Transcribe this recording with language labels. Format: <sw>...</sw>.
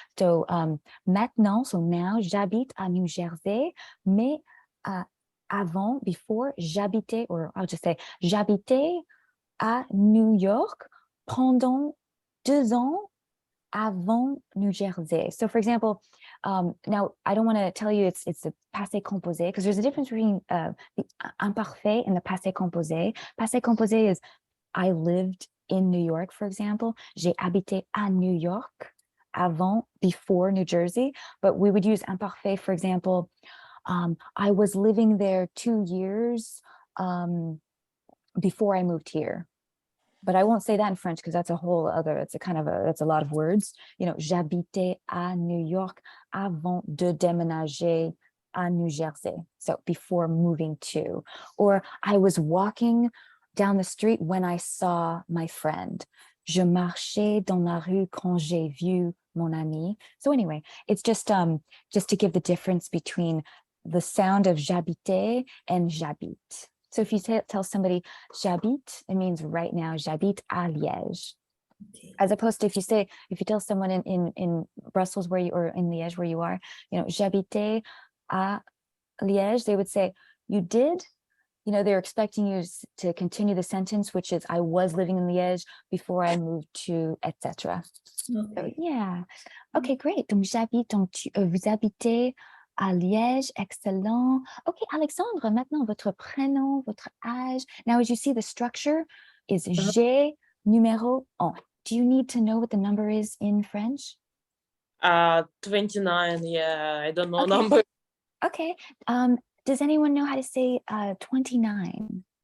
<fr>So maintenant,</fr> <en>so now,</en> <fr>j'habite à New Jersey, mais avant,</fr> <en>before,</en> <fr>j'habitais,</fr> <en>or I'll just say,</en> <fr>j'habitais à New York pendant 2 ans avant New Jersey.</fr> <en>So for example, now I don't want to tell you it's the passé composé because there's a difference between the imparfait and the passé composé. Passé composé is I lived in New York, for example.</en> <fr>J'ai habité à New York avant,</fr> <en>before</en> <fr>New Jersey.</fr> <en>But we would use imparfait, for example, I was living there 2 years before I moved here. But I won't say that in French because that's a whole other, it's a kind of that's a lot of words. You know,</en> <fr>j'habitais à New York avant de déménager à New Jersey.</fr> <en>So before moving to, or I was walking down the street when I saw my friend.</en> <fr>Je marchais dans la rue quand j'ai vu mon ami.</fr> <en>So anyway, it's just to give the difference between the sound of j'habitais and j'habite. So if you tell somebody j'habite, it means right now,</en> <fr>j'habite à Liège.</fr> <en>Okay. As opposed to if you tell someone in Brussels where you, or in Liège where you are, you know,</en> <fr>j'habitais à Liège,</fr> <en>they would say, you did? You know, they're expecting you to continue the sentence, which is I was living in Liège before I moved to, etc. So Okay. yeah. Okay, great.</en> <fr>Donc j'habite, donc vous habitez à Liège, excellent. Okay, Alexandre, maintenant votre prénom, votre âge.</fr> <en>Now, as you see, the structure is</en> <fr>j'ai numéro un.</fr> <en>Do you need to know what the number is in French? 29, yeah, I don't know Okay. number. Okay. Does anyone know how to say 29?</en>